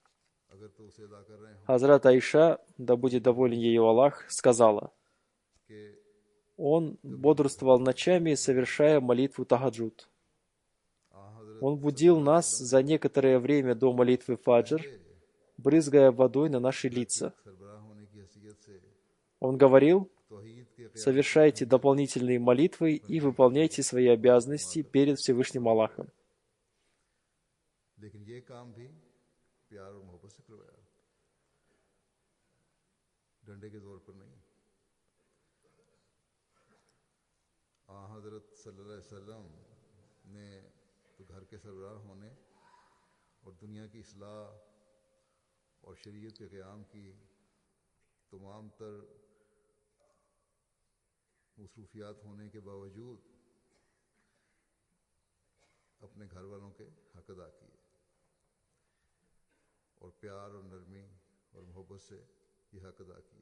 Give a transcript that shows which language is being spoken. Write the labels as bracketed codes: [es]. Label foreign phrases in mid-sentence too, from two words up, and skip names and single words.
[ru] Хазрат Аиша, да будет доволен ею Аллах, сказала: он бодрствовал ночами, совершая молитву тахаджуд. Он будил нас за некоторое время до молитвы фаджр, брызгая водой на наши лица. Он говорил: [ur] توحید کے قیام [ru] совершайте дополнительные молитвы и выполняйте свои обязанности перед Всевышним Аллахом. [ur] لیکن یہ کام بھی پیار اور محبت سے کروایا، ڈنڈے کے زور پر نہیں. حضرت صلی اللہ علیہ وسلم نے تو گھر کے سربراہ ہونے اور دنیا کی اصلاح اور شریعت کے قیام کی تمام تر مصروفیات ہونے کے باوجود اپنے گھر والوں کے حق ادا کیے اور پیار اور نرمی اور محبت سے یہ حق ادا کیے.